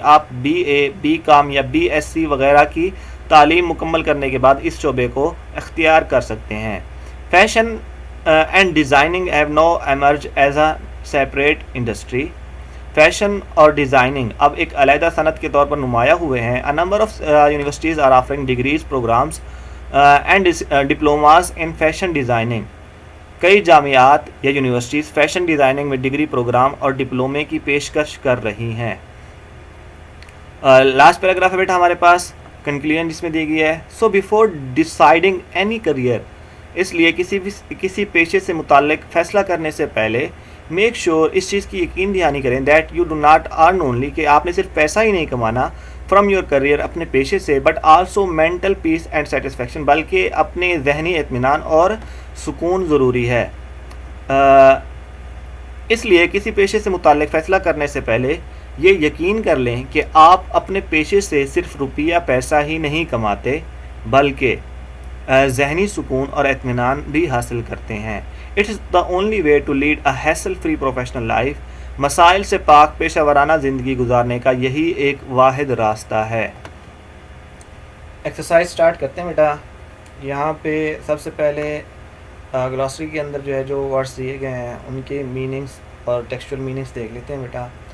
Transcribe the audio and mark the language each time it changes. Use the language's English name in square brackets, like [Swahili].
[Urdu] آپ be a be کام یا B S C وغیرہ کی تعلیم مکمل کرنے کے بعد اس شعبے کو اختیار کر سکتے ہیں. [English] Fashion and designing have now emerge as a separate industry. [Urdu] Fashion اور ڈیزائننگ اب ایک علیحدہ صنعت کے طور پر نمایاں ہوئے ہیں. [English] A number of universities are offering degrees, programs and diplomas in fashion designing. [Urdu] کئی جامعات یا یونیورسٹیز فیشن ڈیزائننگ میں ڈگری پروگرام اور ڈپلومے کی پیشکش کر رہی ہیں. [English] last paragraph [Urdu] ہے بیٹا ہمارے پاس کنکلوژن جس میں دی گئی ہے. [English] so before deciding any career [Urdu] اس لیے کسی پیشے سے متعلق فیصلہ کرنے سے پہلے [English] make sure [Urdu] اس چیز کی یقین دہانی کریں [English] that you do not earn only [Urdu] کہ آپ نے صرف پیسہ ہی نہیں کمانا [English] from your career [Urdu] اپنے پیشے سے [English] but also mental peace and satisfaction [Urdu] بلکہ اپنے ذہنی اطمینان اور سکون ضروری ہے. اس لیے کسی پیشے سے متعلق فیصلہ کرنے سے پہلے یہ یقین کر لیں کہ آپ اپنے پیشے سے صرف روپیہ پیسہ ہی نہیں کماتے بلکہ ذہنی سکون اور اطمینان بھی حاصل کرتے ہیں. [English] It is the only way to lead a hassle free professional life. [Urdu] مسائل سے پاک پیشہ ورانہ زندگی گزارنے کا یہی ایک واحد راستہ ہے. ایکسرسائز سٹارٹ کرتے ہیں بیٹا. یہاں پہ سب سے پہلے گلاسری کے اندر جو ہے جو ورڈس دیے گئے ہیں ان کے میننگس اور ٹیکسچوئل میننگس دیکھ لیتے ہیں بیٹا.